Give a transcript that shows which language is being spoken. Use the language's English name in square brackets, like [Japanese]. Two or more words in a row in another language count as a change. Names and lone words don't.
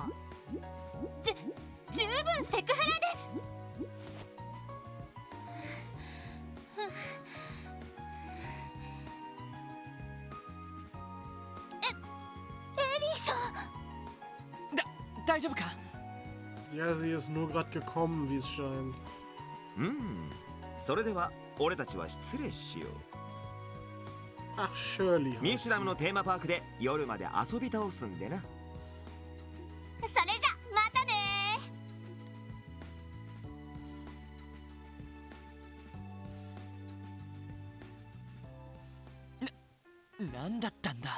[Japanese] 十分セクハラです。エリーさん。大丈夫か。 [German] Ja, sie ist nur gerade gekommen, wie es scheint. [Japanese] それでは俺たちは失礼しよう。 [German] Ach, Shirley. [Japanese] ミシュラムのテーマパークで夜まで遊び倒すんでな。それじゃまたね。なんだったんだ。